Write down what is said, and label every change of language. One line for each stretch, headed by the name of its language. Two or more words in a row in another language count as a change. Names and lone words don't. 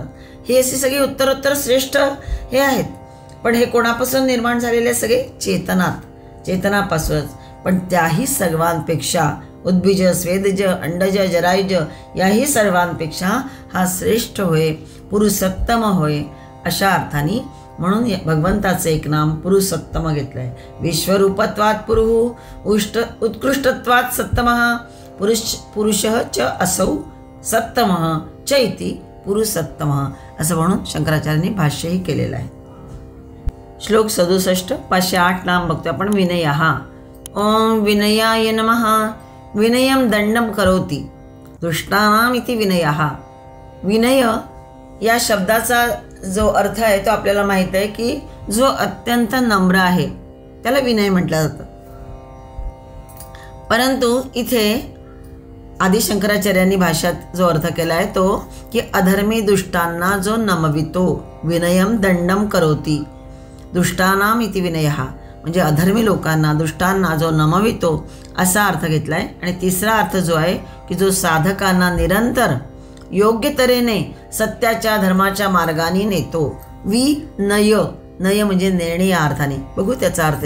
Marathi: ही अशी सगळी उत्तरोत्तर श्रेष्ठ हे आहेत. पण हे कोणापासून निर्माण झालेले सगळे चेतनापासूनच. पण त्याही सर्वांपेक्षा उद्बीज स्वेदज अंडज जरायुज याही सर्वांपेक्षा हा श्रेष्ठ होय पुरुषोत्तम होय अशा अर्थाने. म्हणून भगवंताचं एक नाम पुरुषोत्तम घेतलं आहे.
Sanskrit: विश्वरूपत्वात् पुरुः उत्कृष्टत्वात् सत्तमः पुरुषः च असौ सत्तमः च इति पुरुषोत्तमः
Marathi: असं म्हणून शंकराचार्यांनी भाष्यही केलेलं आहे. श्लोक 67 508 नाम बघतो आपण.
Sanskrit: विनयः. ओम विनयाय नमः. विनयं दंडम करोति दुष्टानाम इति विनयः.
Marathi: विनय या शब्दाचा जो अर्थ आहे तो आपल्याला माहीत आहे की जो अत्यंत नम्र आहे त्याला विनय म्हटलं जातं. परंतु इथे आदिशंकराचार्यांनी भाष्यात जो अर्थ केला आहे तो की अधर्मी दुष्टांना जो नमवितो
Sanskrit: विनयम दंडम करोती, दुष्टानाम इति विनयः,
Marathi: म्हणजे अधर्मी लोकांना दुष्टांना जो नमवितो असा अर्थ घेतला आहे. आणि तिसरा अर्थ जो आहे की जो साधकांना निरंतर योग्य तऱ्हेने सत्याच्या धर्माच्या मार्गाने नेतो. विनय, नय म्हणजे नेणे या अर्थाने. बघू त्याचा अर्थ.